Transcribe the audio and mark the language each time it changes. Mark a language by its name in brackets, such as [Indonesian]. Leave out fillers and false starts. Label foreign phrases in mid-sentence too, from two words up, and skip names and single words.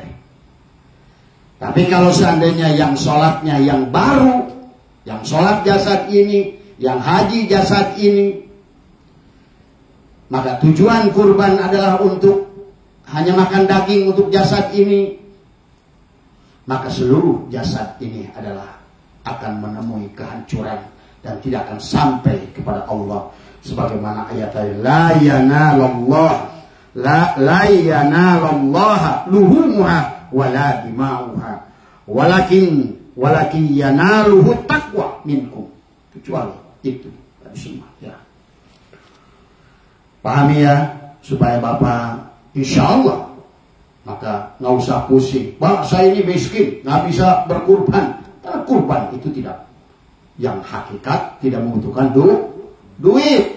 [Indonesian] Tapi kalau seandainya yang sholatnya yang baru, yang sholat jasad ini, yang haji jasad ini, maka tujuan kurban adalah untuk hanya makan daging untuk jasad ini, maka seluruh jasad ini adalah akan menemui kehancuran dan tidak akan sampai kepada Allah. Sebagaimana ayat [Arabic] لن ينال الله لحومها ولا دماؤها ولكن يناله التقوى منكم. [Indonesian] Kecuali itu tadi semua ya. Pahami ya, supaya Bapak [Arabic] إن شاء الله [Indonesian] maka nggak usah pusing. Pak, saya ini miskin, nggak bisa berkurban. Karena kurban itu tidak, yang hakikat tidak membutuhkan duit.